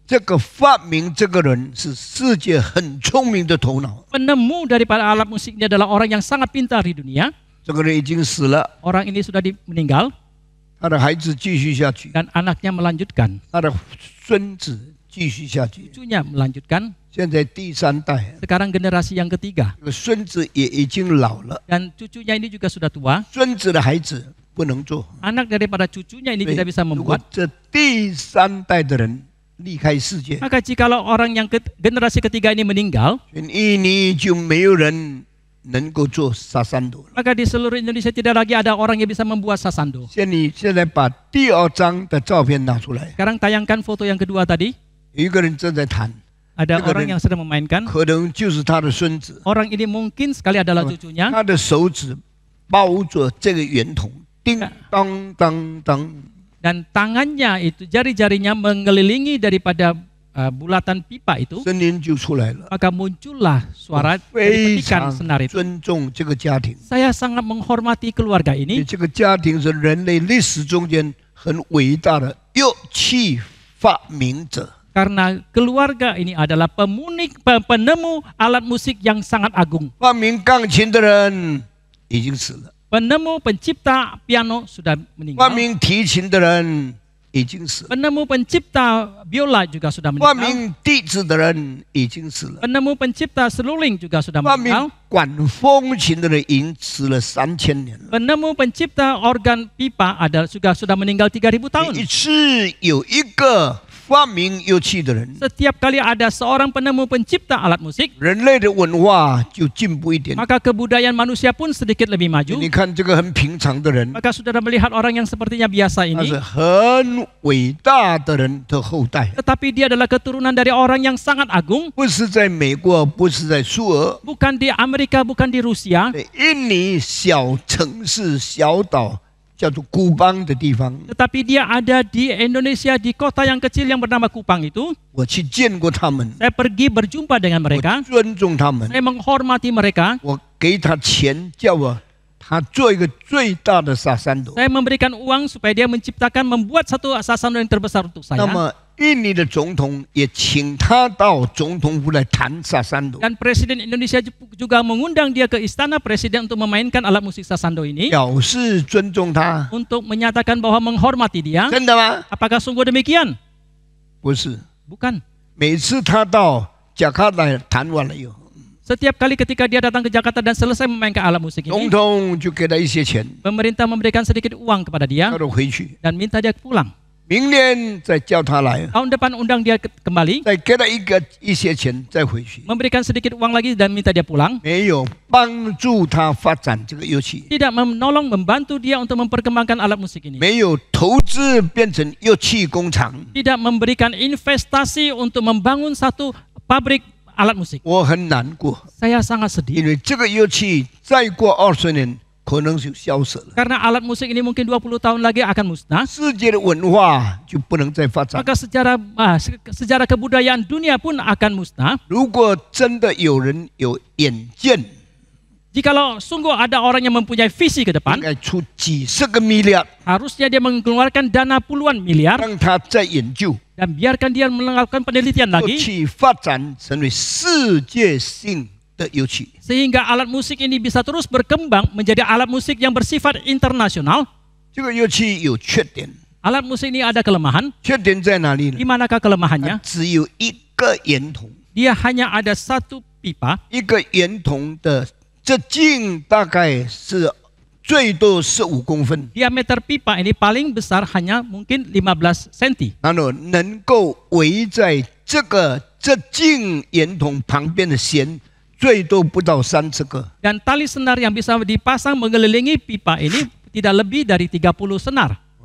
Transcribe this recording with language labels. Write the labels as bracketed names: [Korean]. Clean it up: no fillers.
[Chinese] 这个发明这个人是世界很聪明的头脑， [Indonesian] Penemu daripada alat musik ini adalah orang yang sangat pintar di dunia. [Chinese] 这个人已经死了， [Indonesian] Orang ini sudah meninggal [Chinese] 他的孩子继续下去， [Indonesian] dan anaknya melanjutkan. [Chinese] 他的孙子继续下去， [Indonesian] Cucunya melanjutkan. [Chinese] 现在第三代， [Indonesian] Sekarang generasi yang ketiga. [Chinese] 这个孙子也已经老了， [Indonesian] Dan cucunya ini juga sudah tua. [Chinese] 孙子的孩子不能做。 [Indonesian] Anak daripada cucunya ini [Chinese] 所以 [Indonesian] tidak bisa [Chinese] 如果 [Indonesian] membuat. [Chinese] 这第三代的人离开世界， [Indonesian] Maka jikalau orang yang generasi ketiga ini meninggal, [Chinese] 全印尼就没有人能够做撒山朵了。 [Indonesian] maka di seluruh Indonesia tidak lagi ada orang yang bisa membuat sasando. [Chinese] 现在把第二张的照片拿出来， [Indonesian] Sekarang tayangkan foto yang kedua tadi. [Chinese] 有一个人正在弹， [Indonesian] Ada Itu orang kan- yang sedang memainkan. [Chinese] 可能就是他的孙子， [Indonesian] Orang ini mungkin sekali adalah cucunya. [Chinese] 他的手指包着这个圆筒，叮当当当， [Indonesian] Dan tangannya itu, jari-jarinya mengelilingi daripada bulatan pipa itu. [Chinese] 声音就出来了。 [Indonesian] Maka muncullah suara [Chinese] 非 [Indonesian] dari petikan [Chinese] 常 [Indonesian] senar itu. [Chinese] 尊重这个家庭， [Indonesian] Saya sangat menghormati keluarga [Chinese] 因为 [Indonesian] ini. [Chinese] 这个家庭是人类历史中间很伟大的乐器发明者。 [Indonesian] Karena keluarga ini adalah penemu alat musik yang sangat agung. [Chinese] 发明钢琴的人已经死了， [Indonesian] Penemu pencipta piano sudah [Chinese] 发 [Indonesian] meninggal. [Chinese] 明提琴的人已经死了， [Indonesian] Penemu pencipta biola juga sudah [Chinese] 发 [Indonesian] meninggal. [Chinese] 明笛子的人已经死了， [Indonesian] Penemu pencipta seruling juga sudah [Chinese] 发明 [Indonesian] meninggal. [Chinese] 管风琴的人已经死了3000年了。 [Indonesian] Penemu pencipta organ pipa juga sudah meninggal 3000 tahun. [Chinese] 一次有一个发明乐器的人， [Indonesian] Setiap kali ada seorang penemu pencipta alat musik, [Chinese] 人类的文化就进步一点。 [Indonesian] maka kebudayaan manusia pun sedikit lebih maju. [Chinese] 你看这个很平常的人， [Indonesian] Maka saudara melihat orang yang sepertinya biasa [Chinese] 他是 [Indonesian] ini, [Chinese] 很伟大的人的后代， [Indonesian] tetapi dia adalah keturunan dari orang yang sangat agung, [Chinese] 不是在美国，不是在苏俄， [Indonesian] bukan di Amerika, bukan di Rusia, [Chinese] 在印尼小城市小岛叫做古邦的地方， [Indonesian] tetapi dia ada di Indonesia, di kota yang kecil yang bernama Kupang itu. [Chinese] 我去见过他们， [Indonesian] Saya pergi berjumpa dengan [Chinese] 我 [Indonesian] mereka, [Chinese] 尊重他们， [Indonesian] saya menghormati mereka, [Chinese] 我给他钱，叫他做一个最大的撒山朵。 [Indonesian] saya memberikan uang supaya dia membuat satu sasando yang terbesar untuk [Chinese] 那 [Indonesian] saya. [Chinese] 么印尼的总统也请他到总统府来弹撒山朵， [Indonesian] Dan Presiden Indonesia juga mengundang dia ke istana presiden untuk memainkan alat musik sasando ini, [Chinese] 表示尊重他， [Indonesian] untuk menyatakan bahwa menghormati dia. [Chinese] 真的吗？ [Indonesian] Apakah sungguh demikian? [Chinese] 不是， [Indonesian] Bukan. [Chinese] 每次他到加卡达弹完了以后， [Indonesian] Setiap kali ketika dia datang ke Jakarta dan selesai memainkan alat musik [Chinese] 总 [Indonesian] ini, [Chinese] 统就给他一些钱， [Indonesian] pemerintah memberikan sedikit uang kepada dia [Chinese] 叫他回去。 [Indonesian] dan minta dia pulang. [Chinese] 明年再叫他来， [Indonesian] tahun depan undang dia kembali, [Chinese] 再给他一些钱，再回去。 [Indonesian] memberikan sedikit uang lagi dan minta dia pulang. [Chinese] 没有帮助他发展这个乐器， [Indonesian] Tidak menolong, membantu dia untuk memperkembangkan alat musik ini. [Chinese] 没有投资变成乐器工厂。 [Indonesian] Tidak memberikan investasi untuk membangun satu pabrik alat musik. [Chinese] 我很难过， [Indonesian] Saya sangat sedih [Chinese] 因为这个乐器再过20年可能就消失了， [Indonesian] karena alat musik ini mungkin 20 tahun lagi akan musnah. [Chinese] 世界的文化就不能再发展。 [Indonesian] Maka sejarah kebudayaan dunia pun akan musnah. [Chinese] 如果真的有人有眼见， [Indonesian] Jikalau sungguh ada orang yang mempunyai visi ke [Chinese] 应 [Indonesian] depan, [Chinese] 该出几十个 miliar， [Indonesian] harusnya dia mengeluarkan dana puluhan miliar [Chinese] 让他再研究， [Indonesian] dan biarkan dia melakukan penelitian [Chinese] 乐 [Indonesian] lagi [Chinese] 器发展成为世界性的乐器。 [Indonesian] sehingga alat musik ini bisa terus berkembang menjadi alat musik yang bersifat internasional. [Chinese] 这个乐器有缺点， [Indonesian] Alat musik ini ada kelemahan. [Chinese] 缺点在哪里呢 [Indonesian] Di？ manakah kelemahannya? [Chinese] 只有一个圆筒， [Indonesian] Dia hanya ada satu pipa. [Chinese] 一个圆筒的这径大概是最多15公分， [Indonesian] Diameter pipa ini paling besar hanya mungkin 15 cm. [Chinese] 然后能够围在这径圆筒旁边的弦，最多不到30个。 [Indonesian] Dan tali senar yang bisa dipasang mengelilingi pipa ini tidak lebih dari 30 senar.